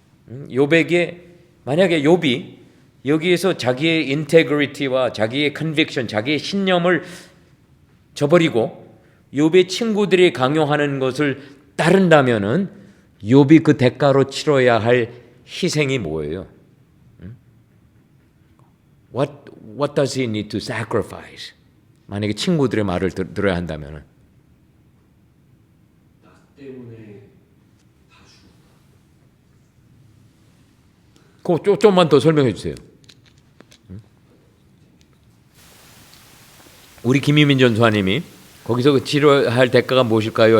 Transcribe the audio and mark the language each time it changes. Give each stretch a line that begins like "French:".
Korean: 욥에게 만약에 욥이 여기에서 자기의 인테그리티와 자기의 컨빅션, 자기의 신념을 저버리고 욥의 친구들이 강요하는 것을 따른다면은 욥이 그 대가로 치러야 할 희생이 뭐예요?
English: What does he need to sacrifice?
Korean: 만약에 친구들의 말을 들어야 한다면은 나 때문에 다 죽었다. 그거 좀만 더 설명해 주세요. 우리 김유민 전수아님이 거기서 치료할 대가가 무엇일까요?